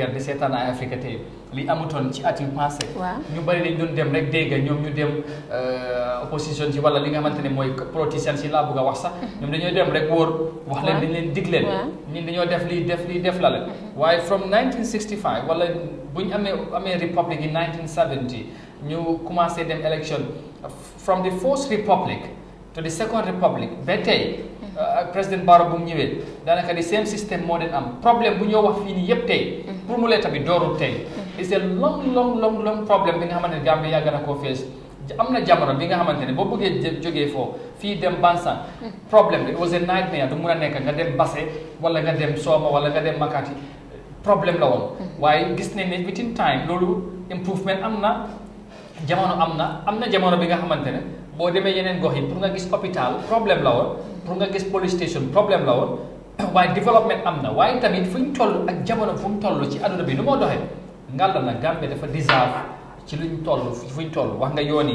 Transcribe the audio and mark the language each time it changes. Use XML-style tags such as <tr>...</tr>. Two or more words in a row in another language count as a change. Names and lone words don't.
<wo>kër di seetaan Eyeafrica TV li amutoon ci at yu passé ñu bari dañ doon dem rek dégg ñoom ñu dem opposition si wala li nga xamante ne mooy politiciens si laa bëgg a wax sax ñoom dañoo dem rek wóor wax leen dañ leen dig leen ñun dañoo def lii def la leen waaye from 1965 wala bu ñu amee</wo> <en>republic in 1970</en> <wo>ñu commencé dem election</wo> <en>from the first republic to the second republic</en> <wo>ba tey président Barrow bu mu ñëwee daanaka di same système moo den am problème bu ñoo wax fii nii yëpp tey pour mu lee tamit doorul tey</wo> <en>it's a long</en> <wo>problème bi nga xamante ne Gambie yàgg na koo fees am na jamono bi nga xamante ne boo bëggee jógee foofu fii dem Bansang problème bi</wo> <en>it was a nightmare</en> <wo>du mun a nekk nga dem Basse wala nga dem Soma wala nga dem Makati problème la woon waaye gis nañ ne</wo> <en>within time</en> <wo>loolu improvement am na jamono am na jamono bi nga xamante ne boo demee yeneen gox yi pour nga gis hôpital problème la woon pour nga gis police station problème la woon waaye développement am na waaye tamit fu ñu toll ak jamono fu mu toll ci àdduna bi nu moo doxee ngalla na Gambie dafa deserve ci luñ toll fu ñu toll wax nga yoon</wo>